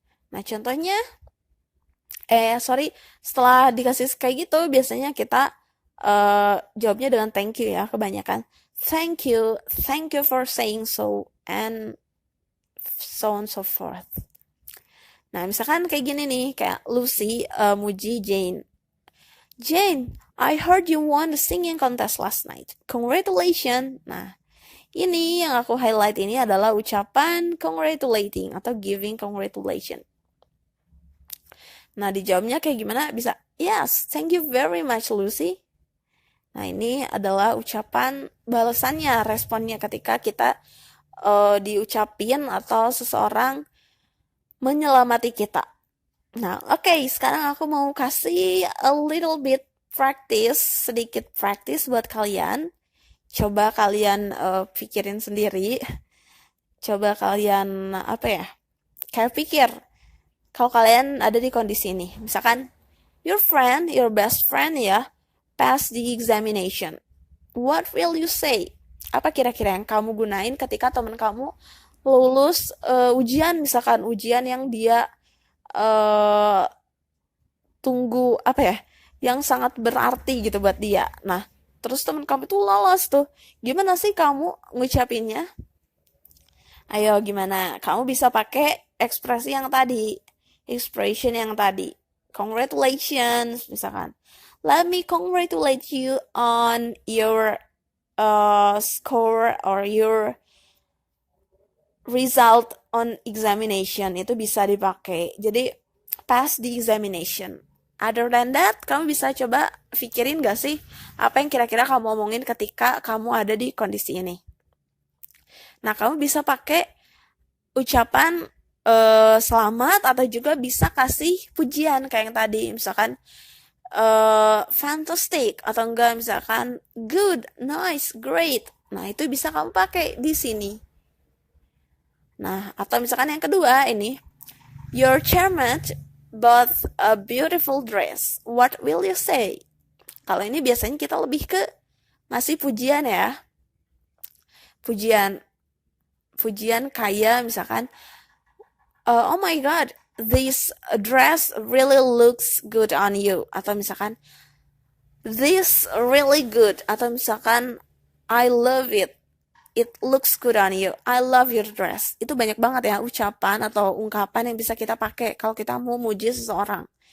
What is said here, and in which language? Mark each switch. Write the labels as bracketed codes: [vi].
[id] Nah, contohnya setelah dikasih kayak gitu, biasanya kita jawabnya dengan thank you ya, kebanyakan. [en] Thank you for saying so, and so on so forth. [id] Nah, misalkan kayak gini nih, kayak Lucy muji Jane. [en] Jane, I heard you won the singing contest last night. Congratulations. [id] Nah, ini yang aku highlight ini adalah ucapan [en] congratulating [id] atau [en] giving congratulations. [id] Nah, dijawabnya kayak gimana? Bisa, [en] yes, thank you very much, Lucy. [id] Nah, ini adalah ucapan balasannya, responnya ketika kita diucapin atau seseorang menyelamati kita. Nah, oke, sekarang aku mau kasih [en] a little bit [id] sedikit practice buat kalian. Coba kalian pikirin sendiri. Coba kalian, kayak pikir. Kalau kalian ada di kondisi ini. Misalkan, [en] your best friend [id] ya, [en] pass the examination. What will you say? [id] Apa kira-kira yang kamu gunain ketika teman kamu lulus ujian, misalkan ujian yang dia eh, tunggu apa ya, yang sangat berarti gitu buat dia. Nah, terus teman kamu tuh lolos tuh. Gimana sih kamu ngucapinnya? Ayo gimana? Kamu bisa pakai ekspresi yang tadi, expression yang tadi. [en] Congratulations, misalkan. Let me congratulate you on your score or your result on examination. [id] Itu bisa dipakai. Jadi [en] pass the examination. Other than that, [id] kamu bisa coba pikirin gak sih apa yang kira-kira kamu omongin ketika kamu ada di kondisi ini. Nah, kamu bisa pakai ucapan selamat atau juga bisa kasih pujian kayak yang tadi, misalkan fantastic atau enggak misalkan good, nice, great. Nah, itu bisa kamu pakai di sini. Nah, atau misalkan yang kedua ini, [en] your chairman bought a beautiful dress. What will you say? [id] Kalau ini biasanya kita lebih ke ngasih pujian ya. Pujian kayak misalkan [en] oh my god, this dress really looks good on you, [id] atau misalkan [en] this really good, atau misalkan I love it, it looks good on you, I love your dress. [id] Itu banyak banget ya ucapan atau ungkapan yang bisa kita pakai kalau kita mau muji seseorang.